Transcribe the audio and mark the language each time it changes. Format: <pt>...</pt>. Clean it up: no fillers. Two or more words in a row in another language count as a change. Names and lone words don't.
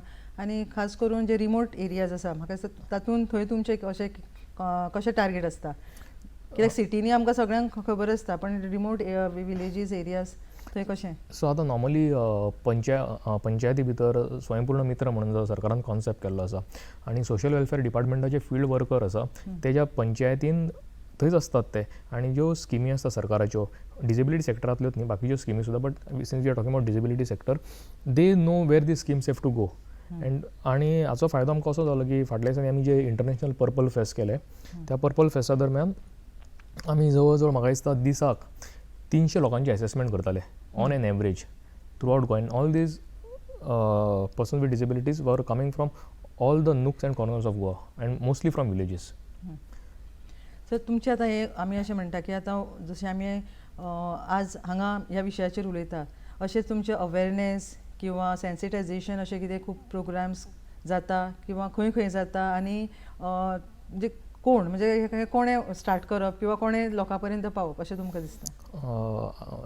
<kok>आनी खास करून जे</kok> <en>remote areas</en> <kok>आसा म्हाका दिसता तातूंत थंय तुमचें अशें कशें टार्गेट आसता, कित्याक सिटीनी आमकां सगळ्यांक खबर आसता, पण</kok> <en>remote villages areas</en> <kok>थंय कशें. सो आतां नॉर्मली पंचायती भितर स्वयंपूर्ण मित्र म्हणून जो सरकारान कॉन्सेप्ट केल्लो आसा, आनी</kok> <en>social welfare</en> <kok>डिपार्टमेंटाचे</kok> <en>field worker</en> <kok>आसा तेज्या पंचायतीन थंयच असतात ते. आनी ज्यो स्किमी आसता सरकाराच्यो डिसेबिलिटी सेक्टरांतल्योच न्ही, बाकीच्यो स्किमी सुद्दां,</kok> <en>But since we are talking about disability sector, they know where the schemes have to go.</en> <kok>आनी हाचो फायदो आमकां कसो जालो की फाटल्या दिसांनी आमी जे इंटरनॅशनल पर्पल फेस्ट केले, त्या पर्पल फेस्टा दरम्यान आमी जवळ जवळ म्हाका दिसता दिसाक 300 लोकांचे असेसमेंट करताले</kok> <en>on an average throughout Goa. All these person with disabilities were coming from all the nooks and corners of Goa and mostly from villages.</en> <kok>सर तुमचे आतां हे आमी अशें म्हणटा की आतां जशें आमी आज हांगा ह्या विशयाचेर उलयता, अशेंच तुमचे अवेरनेस किंवा सेन्सिटायजेशन अशें कितें खूब प्रोग्राम्स जाता किंवा खंय खंय जाता, आनी म्हणजे कोण म्हणजे कोणें स्टार्ट करप किंवा कोणें लोकां पर्यंत पावप अशें तुमकां दिसता?</kok>